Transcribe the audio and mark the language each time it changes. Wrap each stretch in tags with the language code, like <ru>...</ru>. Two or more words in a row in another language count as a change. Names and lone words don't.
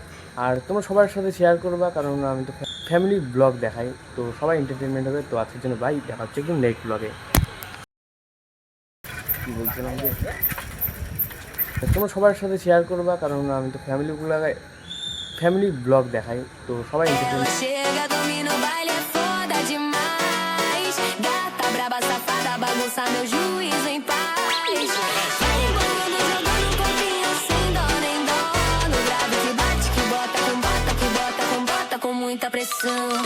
<bn>আর তোমরা সবার সাথে শেয়ার করবা, কারণ আমি তো</bn> <en>family blog</en> <bn>দেখাই, তো সবাই এন্টারটেনমেন্ট হবে। তো আজকের জন্য বাই, দেখা হচ্ছে কিন্তু</bn> <en>next blogে।</en> <bn>কী বলছিলাম যে তোমরা সবার সাথে শেয়ার করবা, কারণ আমি তো</bn> <en>family blog</en> <bn>দেখাই, তো সবাই এন্টারটেনমেন্ট।</bn> <pt>Chega, domina o baile, é foda demais. Gata braba, safada, bagunça meu juízo em paz. Vai embolando, jogando corpinho sem dó nem dó. No grave que bate, que bota com bota, que bota com bota com muita pressão.</pt>